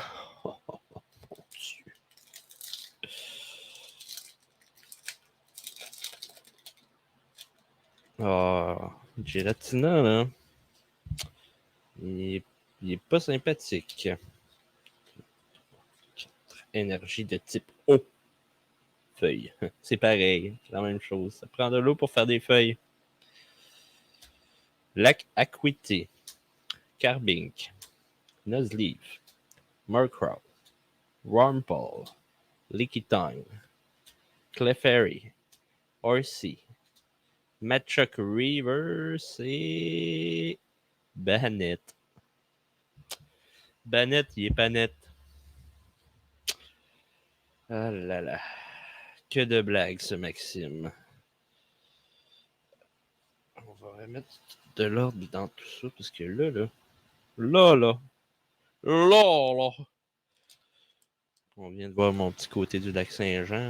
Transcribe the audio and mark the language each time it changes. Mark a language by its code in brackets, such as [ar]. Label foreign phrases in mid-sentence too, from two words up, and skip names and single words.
[fr] Oh, mon Dieu. Oh, Giratina, là. Il est pas sympathique. Énergie de type eau. Feuille. C'est pareil. C'est la même chose. Ça prend de l'eau pour faire des feuilles. Lac Acuité. Carbink. Nuzleaf. Murkrow. Wurmple. Leaky Tongue. Clefairy. Horsey. Machoke Rivers et Banet. Banet, il est pas net. Ah là là. Que de blagues, ce Maxime. On va remettre de l'ordre dans tout ça, parce que là, on vient de voir mon petit côté du lac Saint-Jean.